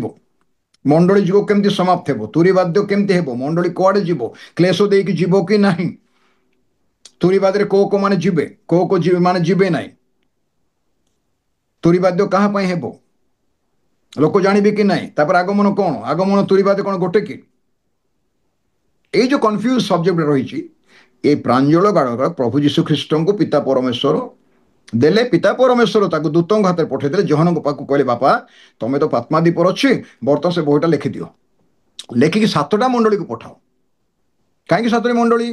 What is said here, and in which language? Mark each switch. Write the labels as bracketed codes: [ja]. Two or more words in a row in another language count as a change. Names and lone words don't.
[or] ମଣ୍ଡଳୀ ଯୁଗ କେମିତି ସମାପ୍ତ ହେବ, ତୁରୀବାଦ୍ୟ କେମିତି ହେବ, ମଣ୍ଡଳୀ କୁଆଡ଼େ ଯିବ, କ୍ଲେଶ ଦେଇକି ଯିବ କି ନାହିଁ, ତୁରୀବାଦରେ କୋଉ ମାନେ ଯିବେ, କୋଉ ମାନେ ଯିବେ ନାହିଁ, ତୁରୀବାଦ୍ୟ କାହା ପାଇଁ ହେବ, ଲୋକ ଜାଣିବେ କି ନାହିଁ, ତାପରେ ଆଗମନ କ'ଣ, ଆଗମନ ତୁରୀବାଦ୍ୟ କ'ଣ ଗୋଟେ କି? ଏଇ ଯେ କନଫ୍ୟୁଜ ସବଜେକ୍ଟ ରହିଛି, এই ପ୍ରାଞ୍ଜଳ କାଳର ପ୍ରଭୁ ଯୀଶୁ ଖ୍ରୀଷ୍ଟଙ୍କୁ ପିତା ପରମେଶ୍ୱର ଦେଲେ। ପିତା ପରମେଶ୍ୱର ତାକୁ ଦୂତଙ୍କ ହାତରେ ପଠେଇଦେଲେ। ଜହନଙ୍କ ପାଖକୁ କହିଲେ, ବାପା ତମେ ତ ପାତ୍ମାଦୀପର ଅଛି, ବର୍ତ୍ତମାନ ସେ ବହିଟା ଲେଖିଦିଅ, ଲେଖିକି 7ଟା ମଣ୍ଡଳୀକୁ ପଠାଅ। କାହିଁକି 7ଟି ମଣ୍ଡଳୀ?